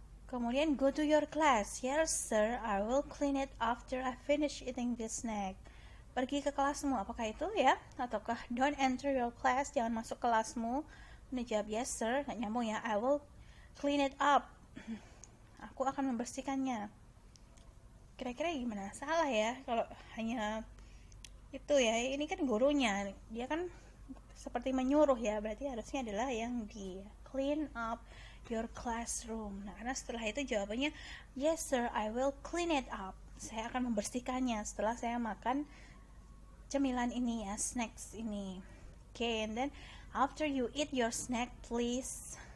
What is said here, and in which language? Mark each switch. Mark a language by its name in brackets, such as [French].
[English] Kemudian go to your class, yes sir, I will clean it after I finish eating this snack. [Indonesian] Pergi ke kelasmu, apakah itu ya? Ataukah [English] don't enter your class, [Indonesian] jangan masuk kelasmu. Ini jawab [English] yes sir, [Indonesian] nggak nyambung ya. [English] I will clean it up, [Indonesian] aku akan membersihkannya. Kira-kira gimana? Salah ya kalau hanya itu ya. Ini kan gurunya, dia kan seperti menyuruh ya, berarti harusnya adalah yang di [English] clean up your classroom. [Indonesian] Nah, karena setelah itu jawabannya [English] yes sir, I will clean it up, [Indonesian] saya akan membersihkannya setelah saya makan cemilan ini ya, snacks ini. [English] Okay, and then after you eat your snack, please.